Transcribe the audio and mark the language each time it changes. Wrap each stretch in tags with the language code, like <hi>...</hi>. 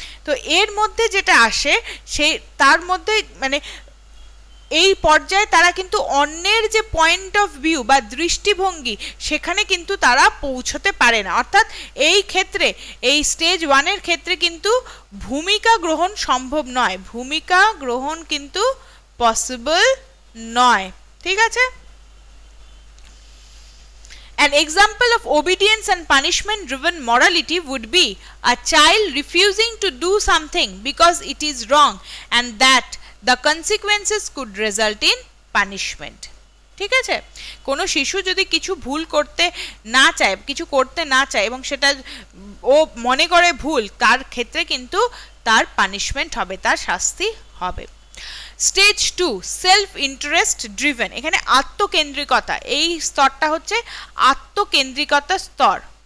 <bn>তো এর মধ্যে যেটা আসে, সেই তার মধ্যে মানে এই পর্যায়ে তারা কিন্তু অন্যের যে পয়েন্ট অফ ভিউ বা দৃষ্টিভঙ্গি, সেখানে কিন্তু তারা পৌঁছতে পারে না। অর্থাৎ এই ক্ষেত্রে, এই স্টেজ 1-এর ক্ষেত্রে কিন্তু ভূমিকা গ্রহণ সম্ভব নয়, ভূমিকা গ্রহণ কিন্তু পসিবল নয়। ঠিক আছে?</bn> <en>An example of obedience and punishment driven morality would be a child refusing to do something because it is wrong and that the consequences could result in punishment.</en> <bn>ঠিক আছে? কোনো শিশু যদি কিছু ভুল করতে না চায়, কিছু করতে না চায় এবং সেটা ও মনে করে ভুল, তার ক্ষেত্রে কিন্তু তার পানিশমেন্ট হবে, তার শাস্তি হবে। Stage 2 self interest driven. এখানে আত্মকেন্দ্রিকতা, এই স্তরটা হচ্ছে আত্মকেন্দ্রিকতা স্তর।</bn>